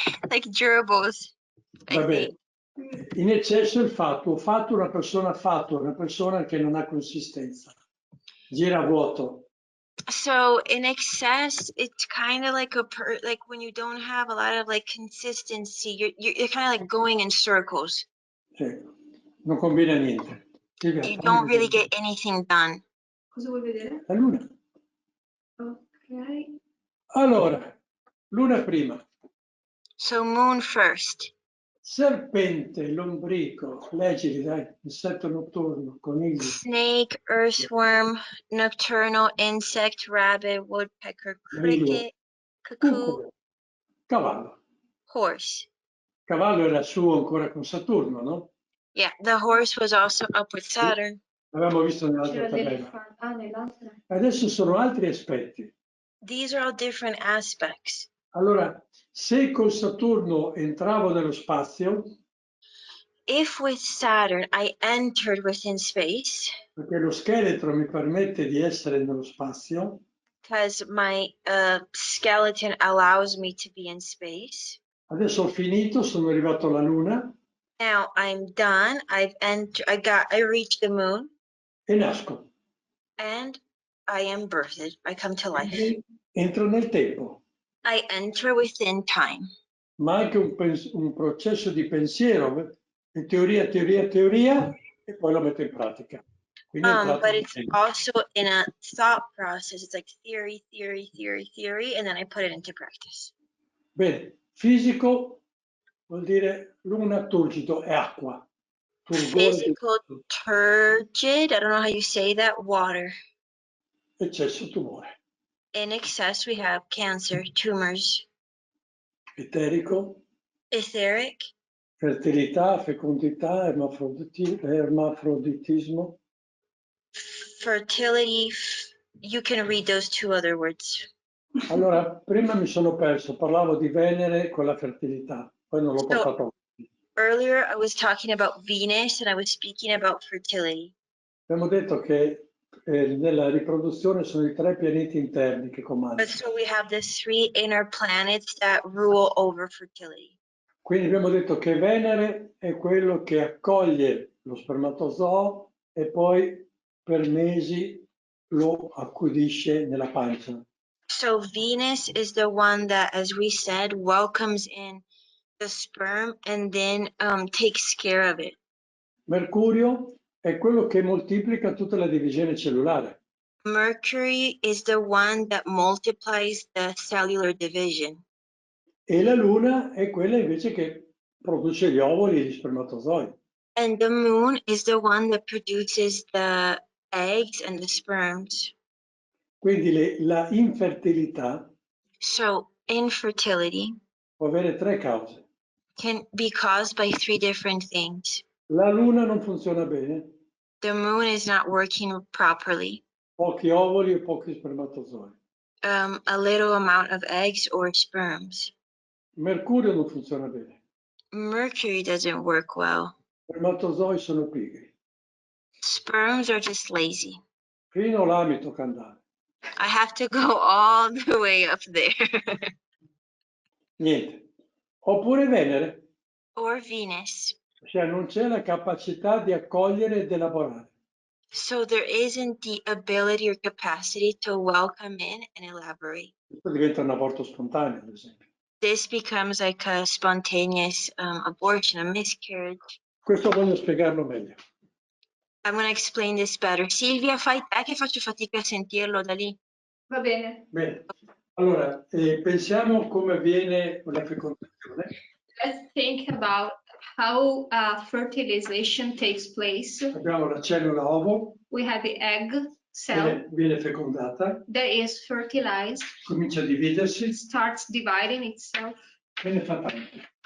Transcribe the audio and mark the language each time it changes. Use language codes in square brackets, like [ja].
[en] Like gerbils. [it] Va bene. In eccesso il fatto, una persona che non ha consistenza, gira a vuoto. [en] So in excess, it's kind of like like when you don't have a lot of like consistency, you're kind of like going in circles. [it] Sì. Non combina niente. [en] You don't really get anything done. [it] Cosa vuoi vedere? La luna. Ok. Allora, luna prima. [en] So moon first. [it] serpente, lombrico, leggili dai, insetto notturno, coniglio, [en] snake, earthworm, nocturnal insect, rabbit, woodpecker, cricket, cuckoo, [it] cuculo, cavallo. [en] horse. [it] Cavallo era su ancora con Saturno, no? [en] Yeah, the horse was also up with Saturn. [it] L'avevamo visto nell'altra C'era tabella. l'elefante. Ah, nell'altra. Adesso sono altri aspetti. [en] These are all different aspects. [it] Allora, se col Saturno entravo nello spazio, [en] If with Saturn I entered within space, [it] perché lo scheletro mi permette di essere nello spazio, [en] because my skeleton allows me to be in space. [it] adesso ho finito, sono arrivato alla Luna [en] Now I'm done. I reached the moon [it] e nasco. [en] and I am birthed. I come to life. [it] Quindi entro nel tempo, [en] I enter within time. [it] ma anche un processo di pensiero, teoria, teoria, teoria, e poi lo metto in pratica. Quindi [en] But it's also in a thought process. It's like theory, theory, theory, theory, and then I put it into practice. [it] Bene, fisico vuol dire luna turgido, è acqua. [en] Physical, turgid, I don't know how you say that, water. [it] Eccesso, tumore. [en] In excess, we have cancer, tumors. [it] Eterico, [en] Etheric, [it] fertilità, fecondità, ermafroditismo. [en] fertility, you can read those two other words. [it] Allora, prima mi sono perso, parlavo di Venere con la fertilità, poi non l'ho portato. [en] Earlier, I was talking about Venus and I was speaking about fertility. [it] Abbiamo detto che nella riproduzione sono i 3 pianeti interni che comandano. [en] But so we have the 3 inner planets that rule over fertility. [it] Quindi abbiamo detto che Venere è quello che accoglie lo spermatozoo e poi per mesi lo accudisce nella pancia. [en] So Venus is the one that, as we said, welcomes in the sperm and then takes care of it. [it] Mercurio è quello che moltiplica tutta la divisione cellulare. [en] Mercury is the one that multiplies the cellular division. [it] E la Luna è quella invece che produce gli ovuli e gli spermatozoi. [en] And the moon is the one that produces the eggs and the sperms. [it] Quindi la infertilità [en] So infertility [it] può avere 3 cause. [en] can be caused by 3 different things. [it] La Luna non funziona bene, [en] The moon is not working properly. [it] pochi ovuli e pochi spermatozoi. [en] A little amount of eggs or sperms. [it] Mercurio non funziona bene. [en] Mercury doesn't work well. [it] Spermatozoi sono pigri. [en] Sperms are just lazy. [it] Fino là mi tocca andare. [en] I have to go all the way up there. [it] Niente. Oppure Venere, [en] Or Venus. [it] cioè non c'è la capacità di accogliere ed elaborare. [en] So there isn't the ability or capacity to welcome in and elaborate. [it] Questo diventa un aborto spontaneo, ad esempio. [en] This becomes like a spontaneous abortion, a miscarriage. [it] Questo voglio spiegarlo meglio. [en] I'm going to explain this better. [it] Silvia, fai te che faccio fatica a sentirlo da lì. Va bene. Bene. Allora, pensiamo come avviene la fecondazione. [en] Let's think about how fertilization takes place. [it] Abbiamo la cellula ovo. [en] We have the egg cell [it] Viene fecondata. [en] that is fertilized. [it] Comincia a dividersi. [en] Starts dividing itself. [it] E ne fa tante.